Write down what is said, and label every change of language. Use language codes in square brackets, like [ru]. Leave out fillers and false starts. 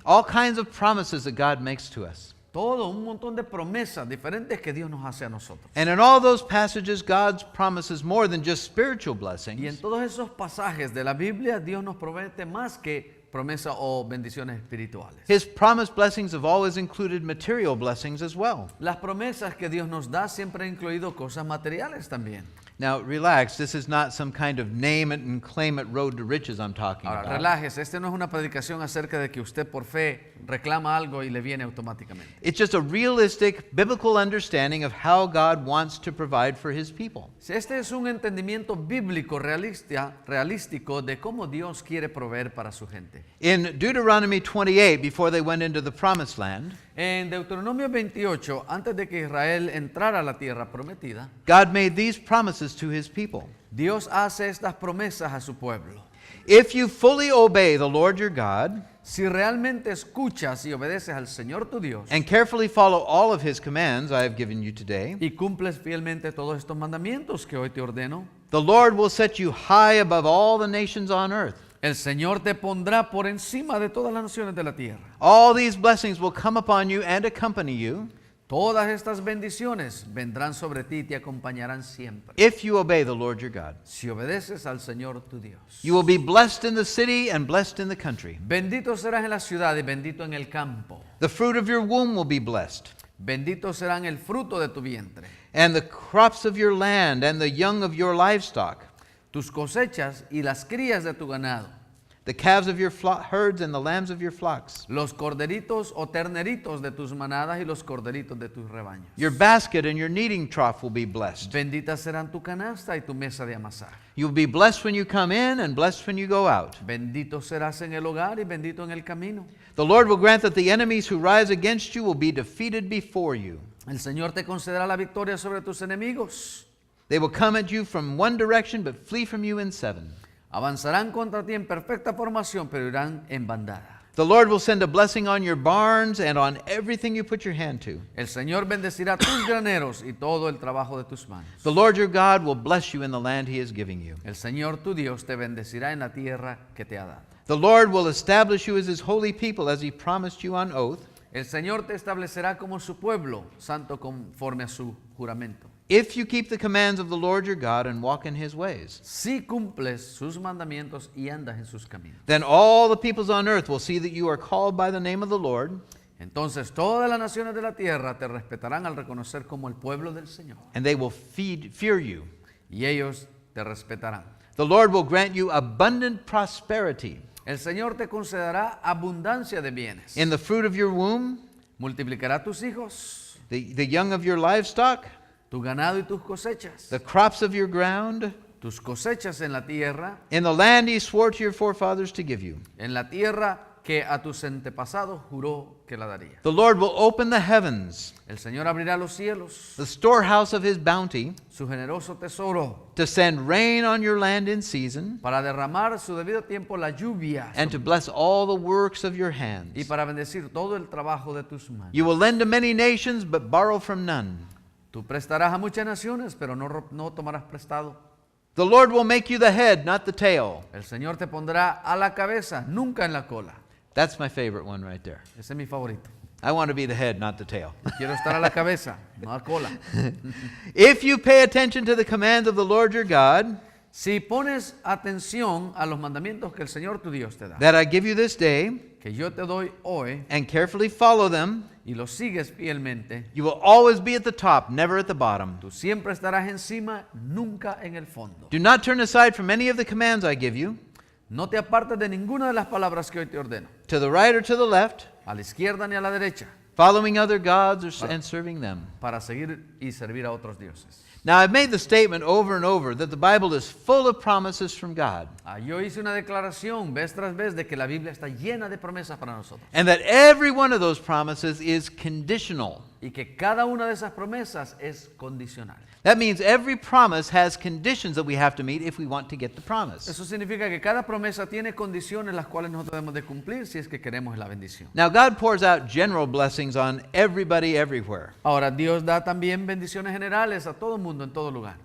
[en] All kinds of promises that God makes to us. [es] Todo, un montón de promesas diferentes que Dios nos hace a nosotros. [en] And in all those passages, God promises more than just spiritual blessings. [es] Y en todos esos pasajes de la Biblia, Dios nos promete más que promesas o bendiciones espirituales. [en] His promised blessings have always included material blessings as well. [es] Las promesas que Dios nos da siempre han incluido cosas materiales también. [en] Now, relax. This is not some kind of name it and claim it road to riches I'm talking [es] Ahora, [en] about. [es] relájese, esta no es una predicación acerca de que usted por fe reclama algo y le viene automáticamente. [en] It's just a realistic biblical understanding of how God wants to provide for His people. [es] Este es un entendimiento bíblico realístico de cómo Dios quiere proveer para su gente. [en] In Deuteronomy 28, before they went into the promised land, [es] En Deuteronomio 28, antes de que Israel entrara a la tierra prometida, [en] God made these promises to His people. [es] Dios hace estas promesas a su pueblo. [en] If you fully obey the Lord your God [es] Si realmente escuchas y obedeces al Señor tu Dios [en] and carefully follow all of His commands I have given you today, [es] y cumples fielmente todos estos mandamientos que hoy te ordeno, [en] the Lord will set you high above all the nations on earth. [es] el Señor te pondrá por encima de todas las naciones de la tierra. [en] All these blessings will come upon you and accompany you [es] Todas estas bendiciones vendrán sobre ti y te acompañarán siempre. [en] if you obey the Lord your God. [es] Si obedeces al Señor tu Dios. [en] You will be blessed in the city and blessed in the country. [es] Bendito serás en la ciudad y bendito en el campo. [en] The fruit of your womb will be blessed, [es] Bendito serán el fruto de tu vientre. [en] and the crops of your land and the young of your livestock, [es] Tus cosechas y las crías de tu ganado. [en] the calves of your herds and the lambs of your flocks. [es] Los corderitos o terneritos de tus manadas y los corderitos de tus rebaños. [en] Your basket and your kneading trough will be blessed. [es] Benditas serán tu canasta y tu mesa de amasar. [en] You will be blessed when you come in and blessed when you go out. [es] Bendito serás en el hogar y bendito en el camino. [en] The Lord will grant that the enemies who rise against you will be defeated before you. [es] El Señor te concederá la victoria sobre tus enemigos. [en] They will come at you from one direction but flee from you in seven. [es] Avanzarán contra ti en perfecta formación, pero irán en bandada. [en] The Lord will send a blessing on your barns and on everything you put your hand to. [es] El Señor bendecirá tus graneros y todo el trabajo de tus manos. [en] The Lord your God will bless you in the land he is giving you. [es] El Señor tu Dios te bendecirá en la tierra que te ha dado. [en] The Lord will establish you as his holy people as he promised you on oath, [es] El Señor te establecerá como su pueblo, santo conforme a su juramento. [en] if you keep the commands of the Lord your God and walk in his ways. [es] Si cumples sus mandamientos y andas en sus caminos. [en] Then all the peoples on earth will see that you are called by the name of the Lord, [es] Entonces todas las naciones de la tierra te respetarán al reconocer como el pueblo del Señor. [en] and they will fear you. [es] Y ellos te respetarán. [en] The Lord will grant you abundant prosperity [es] El Señor te concederá abundancia de bienes. [en] in the fruit of your womb, [es] Multiplicará tus hijos, [en] the young of your livestock, [es] tu ganado y tus cosechas. [en] the crops of your ground, [es] Tus cosechas en la tierra, [en] in the land he swore to your forefathers to give you. [es] en la tierra que a tus antepasados juró que la daría. [en] The Lord will open the heavens, [es] El Señor abrirá los cielos, [en] the storehouse of his bounty, [es] su generoso tesoro, [en] to send rain on your land in season, [es] para derramar su debido tiempo la lluvia [en] and to bless all the works of your hands. [es] y para bendecir todo el trabajo de tus manos. [en] You will lend to many nations, but borrow from none. [es] Tú prestarás a muchas naciones, pero no tomarás prestado. [en] The Lord will make you the head, not the tail. [es] El Señor te pondrá a la cabeza, nunca en la cola. [en] That's my favorite one right there. [es] Ese es mi favorito. [en] I want to be the head, not the tail. [es] Quiero estar a la cabeza, no a cola. [en] If you pay attention to the commands of the Lord your God [es] Si pones atención a los mandamientos que el Señor tu Dios te da, [en] that I give you this day, [es] que yo te doy hoy, [en] and carefully follow them, [es] y los sigues fielmente, [en] you will always be at the top, never at the bottom. [es] tú siempre estarás encima, nunca en el fondo. [en] Do not turn aside from any of the commands I give you, [es] No te apartes de ninguna de las palabras que hoy te ordeno, [en] to the right or to the left, [es] a la izquierda ni a la derecha, [en] following other gods and serving them. [es] para seguir y servir a otros dioses. [en] Now, I've made the statement over and over that the Bible is full of promises from God, [es] Yo hice una declaración vez tras vez de que la Biblia está llena de promesas para nosotros [en] and that every one of those promises is conditional. [es] y que cada una de esas promesas es condicional. [en] That means every promise has conditions that we have to meet if we want to get the promise. [es] Eso significa que cada promesa tiene condiciones las cuales nosotros debemos de cumplir si es que queremos la bendición. [en] Now, God pours out general blessings on everybody everywhere, [es] Ahora, Dios da también bendiciones generales a todo el mundo en todo lugar,